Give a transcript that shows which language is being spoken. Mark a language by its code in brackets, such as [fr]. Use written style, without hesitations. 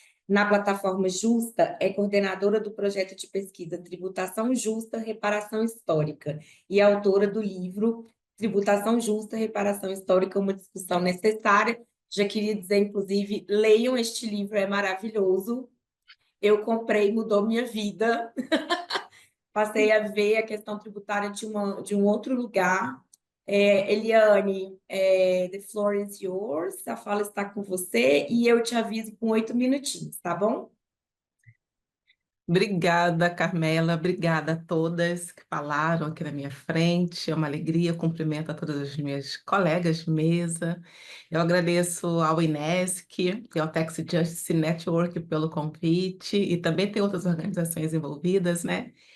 [pt] Na plataforma Justa, é coordenadora do projeto de pesquisa Tributação Justa, Reparação Histórica e autora do livro Tributação Justa, Reparação Histórica, uma discussão necessária. Já queria dizer, inclusive, leiam este livro, é maravilhoso. Eu comprei, mudou minha vida. Passei a ver a questão tributária de um outro lugar. [en] Eliane, the floor is yours. [pt] A fala está com você e eu te aviso com 8 minutinhos, tá bom? Obrigada, Carmela. Obrigada a todas que falaram aqui na minha frente. É uma alegria. Eu cumprimento a todas as minhas colegas de mesa. Eu agradeço ao INESC e ao Tax Justice Network pelo convite, e também tem outras organizações envolvidas, né?